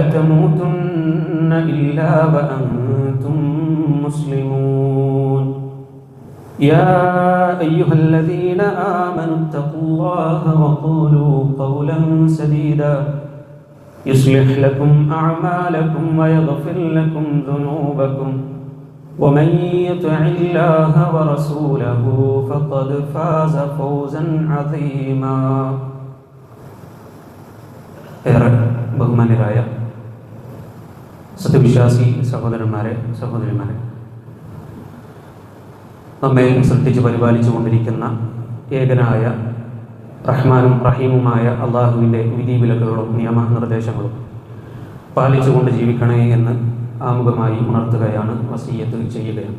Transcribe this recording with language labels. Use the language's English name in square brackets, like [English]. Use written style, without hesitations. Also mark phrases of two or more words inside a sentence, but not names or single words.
[Arabic] تموتن إلا وأنتم مسلمون يا أيها الذين آمنوا اتقوا الله وقولوا قولا سديدا يصلح لكم أعمالكم ويغفر لكم ذنوبكم ومن يطع الله ورسوله فقد فاز فوزا عظيما. [Malayalam] ഏറെ ബഹുമാന്യരായ സത്യവിശ്വാസി സഹോദരന്മാരെ സഹോദരിമാരെ, നമ്മെ സൃഷ്ടിച്ച് പരിപാലിച്ചു കൊണ്ടിരിക്കുന്ന ഏകനായ റഹ്മാനും റഹീമുമായ അള്ളാഹുവിൻ്റെ വിധിവിലക്കുകളും നിയമനിർദ്ദേശങ്ങളും പാലിച്ചുകൊണ്ട് ജീവിക്കണേ എന്ന് ആമുഖമായി ഉണർത്തുകയാണ്, വസിയ്യത്ത് ചെയ്യുകയാണ്.